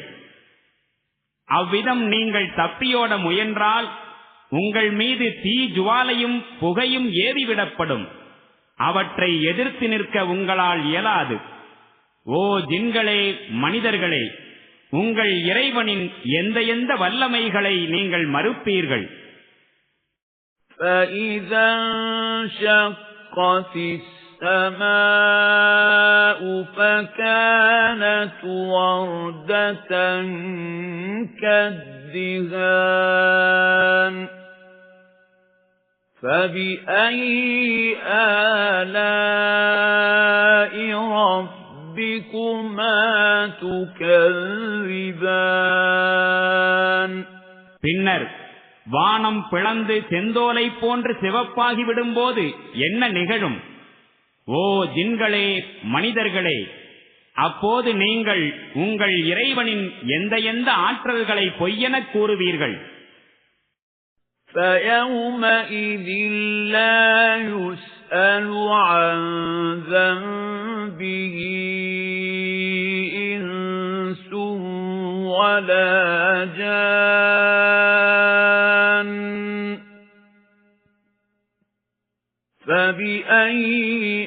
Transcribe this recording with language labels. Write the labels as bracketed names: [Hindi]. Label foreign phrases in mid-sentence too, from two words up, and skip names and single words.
[Tamil] அவ்விதம் நீங்கள் தப்பியோட முயன்றால் உங்கள் மீது தீ ஜுவாலையும் புகையும் ஏவிவிடப்படும். அவற்றை எதிர்த்து நிற்க உங்களால் இயலாது. ஓ ஜின்களே, மனிதர்களே, உங்கள் இறைவனின் எந்த வல்லமைகளை நீங்கள் மறுப்பீர்கள். [Arabic] فَإِذَا انشَقَّتِ السَّمَاءُ فَكَانَتْ وَرْدَةً كَالدِّهَانِ فَبِأَيِّ آلَاءِ رَبِّكُمَا تُكَذِّبَانِ [Tamil] பின்னர் வானம் பிளந்து செந்தோலை போன்று சிவப்பாகிவிடும்போது என்ன நிகழும்? ஓ ஜின்களே, மனிதர்களே, அப்போது நீங்கள் உங்கள் இறைவனின் எந்த ஆற்றல்களை பொய்யென கூறுவீர்கள். [Arabic] فَيَوْمَئِذٍ لَّا يُسْأَلُ عَن ذَنبِهِ إِنسٌ وَلَا جَانٌّ فَبِأَيِّ